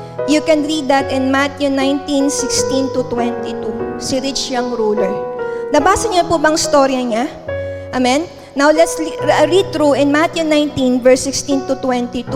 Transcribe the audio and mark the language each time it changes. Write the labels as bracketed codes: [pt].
[en] You can read that in Matthew 19:16 to 22. Si rich young ruler. [tl] Nabasa niyo po bang storya niya? [en] Amen? Now let's read through in Matthew 19 verse 16 to 22.